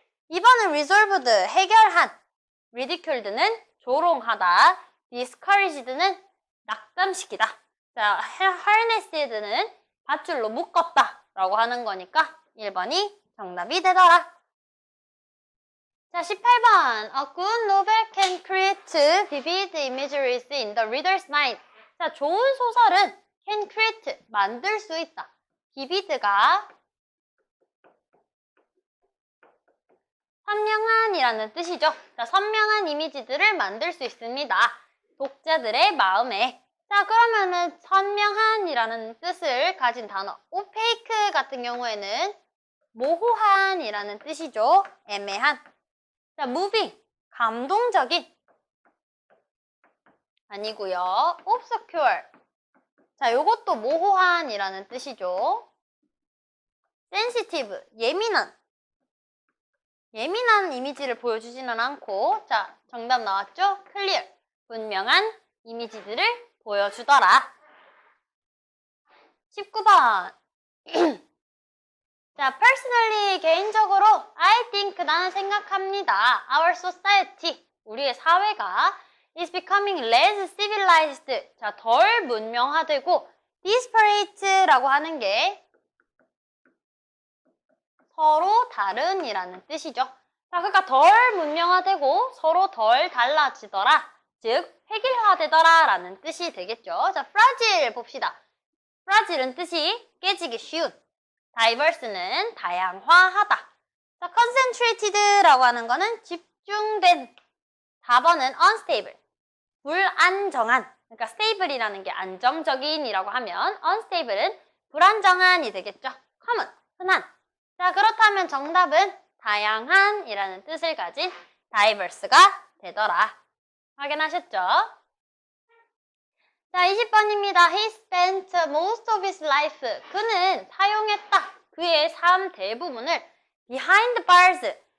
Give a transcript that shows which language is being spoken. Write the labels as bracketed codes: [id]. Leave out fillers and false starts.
[ko] 2번은 resolved, 해결한. ridiculed는 조롱하다. discouraged는 낙담시키다. 자, harnessed는 밧줄로 묶었다 라고 하는 거니까 1번이 정답이 되더라. 자, 18번. [en] A good novel can create vivid imageries in the reader's mind. [ko] 자, 좋은 소설은 [en] can create, [ko] 만들 수 있다. vivid가 선명한이라는 뜻이죠. 자, 선명한 이미지들을 만들 수 있습니다. 독자들의 마음에. 자, 그러면은 선명한이라는 뜻을 가진 단어 opaque 같은 경우에는 모호한이라는 뜻이죠. 애매한. 자, moving, 감동적인. 아니고요. obscure. 자, 요것도 모호한이라는 뜻이죠. sensitive, 예민한 이미지를 보여주지는 않고, 자, 정답 나왔죠? clear, 분명한 이미지들을 보여주더라. 19번. 자, personally, 개인적으로, [en] I think, [ko] 나는 생각합니다. [en] Our society, [ko] 우리의 사회가 [en] is becoming less civilized. [ko] 자, 덜 문명화되고, disparate라고 하는 게 서로 다른이라는 뜻이죠. 자, 그러니까 덜 문명화되고 서로 덜 달라지더라. 즉, 획일화되더라 라는 뜻이 되겠죠. 자, fragile 봅시다. fragile은 뜻이 깨지기 쉬운. diverse는 다양화하다. 자, concentrated라고 하는 거는 집중된. 4번은 unstable, 불안정한. 그러니까 stable이라는 게 안정적인이라고 하면 unstable은 불안정한이 되겠죠. common, 흔한. 자, 그렇다면 정답은 다양한이라는 뜻을 가진 diverse가 되더라. 확인하셨죠? 자, 20번입니다. [en] He spent most of his life. [ko] 그는 사용했다. 그의 삶 대부분을 [en] behind bars.